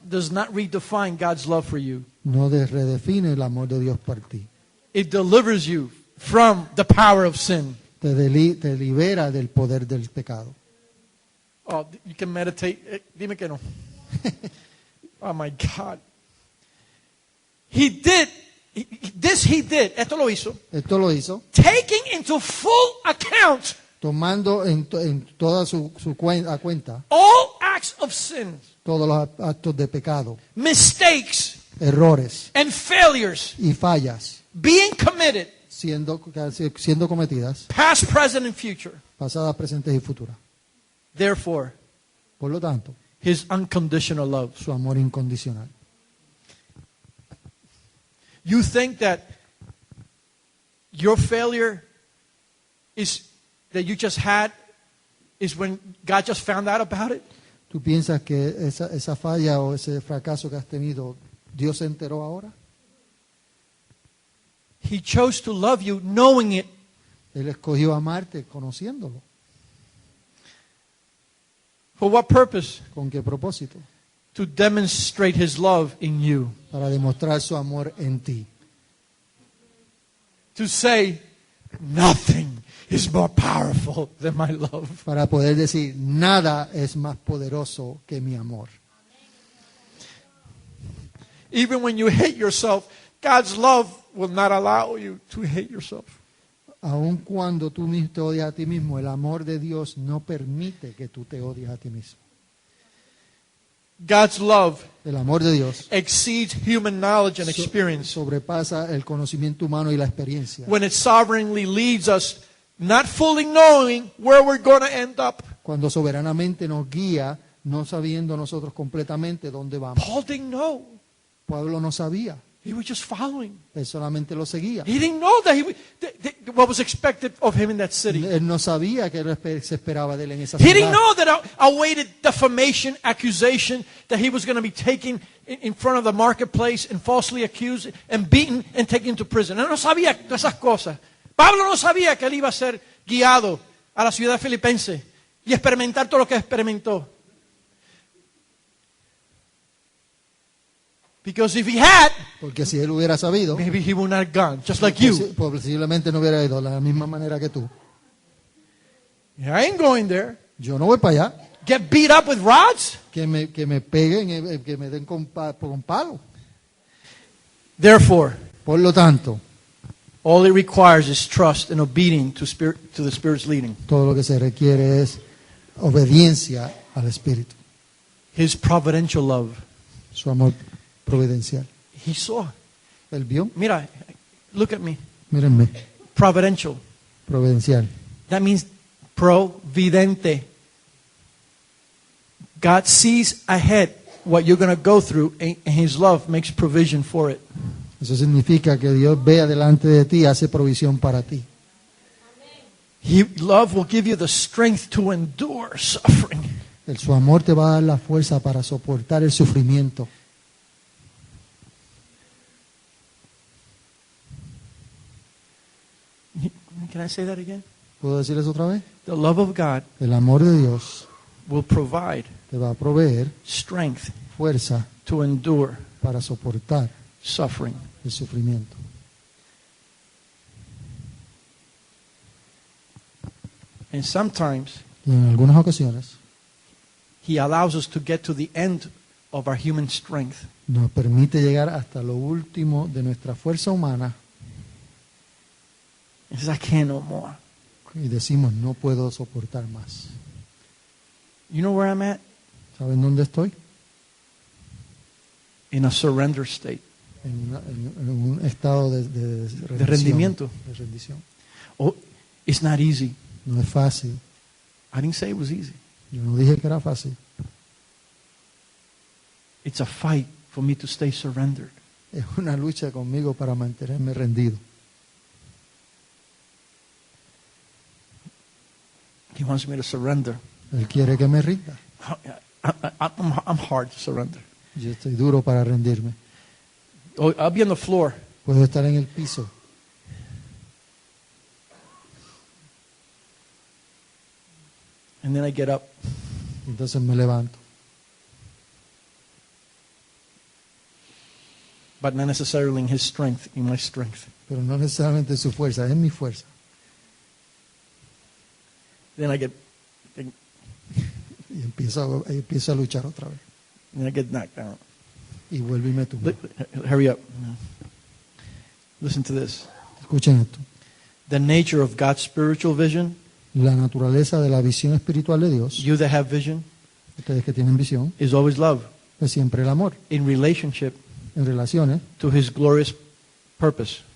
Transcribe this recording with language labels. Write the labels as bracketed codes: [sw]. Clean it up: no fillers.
[en] does not redefine God's love for you. [es] no redefine el amor de Dios por ti. [en] It delivers you from the power of sin. [es] Te libera del poder del pecado. [en] Oh, you can meditate. [es] Dime que no. [en] Oh my God. He did. He did. [es] Esto lo hizo. Esto lo hizo [en] Taking into full account [es] tomando en toda su cuenta [en] all acts of sin, [es] todos los actos de pecado, [en] mistakes, [es] errores [en] and failures [es] y fallas [en] being committed, [es] siendo cometidas, [en] past, present, and future. [es] pasadas, presentes y futuras. [en] Therefore, [es] Por lo tanto, [en] His unconditional love. [es] su amor incondicional. [en] You think that your failure is that you just had is when God just found out about it? [es] ¿Tú piensas que esa falla o ese fracaso que has tenido, Dios se enteró ahora? [en] He chose to love you knowing it. [es] Él escogió amarte conociéndolo. [en] For what purpose? [es] ¿Con qué propósito? [en] To demonstrate His love in you. [es] Para demostrar su amor en ti. [en] To say, nothing is more powerful than my love. [es] Para poder decir, nada es más poderoso que mi amor. [en] Even when you hate yourself, God's love will not allow you to hate yourself. [es] Aun cuando tú te odias a ti mismo, el amor de Dios no permite que tú te odies a ti mismo. [en] God's love [es] El amor de Dios [en] exceeds human knowledge and experience [es] sobrepasa el conocimiento humano y la experiencia. [en] when it sovereignly leads us, not fully knowing where we're going to end up. [es] Cuando soberanamente nos guía, no sabiendo nosotros completamente dónde vamos. [en] Paul didn't know. [es] Pablo no sabía, [en] He was just following. [es] él solamente lo seguía. [en] He didn't know that what was expected of him in that city. [es] Él no sabía que se esperaba de él en esa [en] He didn't know that awaited defamation, accusation, that he was going to be taken in front of the marketplace and falsely accused and beaten and taken to prison. [es] Él no sabía todas esas cosas. Pablo no sabía que él iba a ser guiado a la ciudad filipense y experimentar todo lo que experimentó. [en] Because if he had, [es] Porque si él hubiera sabido, [en] maybe he would not have gone, just like you. [es] posiblemente no hubiera ido de la misma manera que tú. [en] I ain't going there. [es] Yo no voy para allá, [en] Get beat up with rods? [es] que me peguen, que me den con palo. [en] Therefore, [es] Por lo tanto, [en] all it requires is trust and obedience to the Spirit's leading. [es] todo lo que se requiere es obediencia al Espíritu, [en] His providential love. [es] su amor providencial. [en] He saw. [es] Él vio, Mira, [en] look at me. [es] mírenme, [en] Providential. [es] providencial. [en] That means providente. God sees ahead what you're going to go through, and His love makes provision for it. [es] Eso significa que Dios ve delante de ti y hace provisión para ti. [en] Love will give you the strength to endure suffering. [es] Su amor te va a dar la fuerza para soportar el sufrimiento. [en] Can I say that again? [es] ¿Puedo decir eso otra vez? [en] The love of God [es] El amor de Dios [en] will provide [es] te va a proveer [en] strength [es] fuerza [en] to endure [es] para soportar [en] suffering. [es] el sufrimiento. [en] And sometimes [es] Y en algunas ocasiones [en] He allows us to get to the end of our human strength. [es] nos permite llegar hasta lo último de nuestra fuerza humana [en] He says, I can't no more. [es] y decimos, no puedo soportar más. [en] You know where I'm at? [es] ¿Saben dónde estoy? [en] In a surrender state. [es] En un estado de rendición, rendimiento. de rendición. [en] Oh, it's not easy. [es] No es fácil. [en] I didn't say it was easy. [es] Yo no dije que era fácil. [en] It's a fight for me to stay surrendered. [es] Es una lucha conmigo para mantenerme rendido. [en] He wants me to surrender. [es] Él quiere que me rinda. [en] I'm hard to surrender. [es] Yo estoy duro para rendirme. [en] Oh, I'll be on the floor. [es] Puedo estar en el piso. [en] And then I get up. [es] Entonces me levanto. [en] But not necessarily in His strength, in my strength. [es] Pero no necesariamente su fuerza, es mi fuerza. [en] Then I get [es] Y empiezo a luchar otra vez. [en] knocked down. [es] Y vuelvo y me tumbo. [en] Hurry up. Listen to this. [es] Escuchen esto. [en] The nature of God's spiritual vision, [es] La naturaleza de la visión espiritual de Dios, [en] you that have vision, [es] ustedes que tienen visión, [en] is always love [es] es siempre el amor. [en] in relationship [es] En relaciones, [en] to His glorious purpose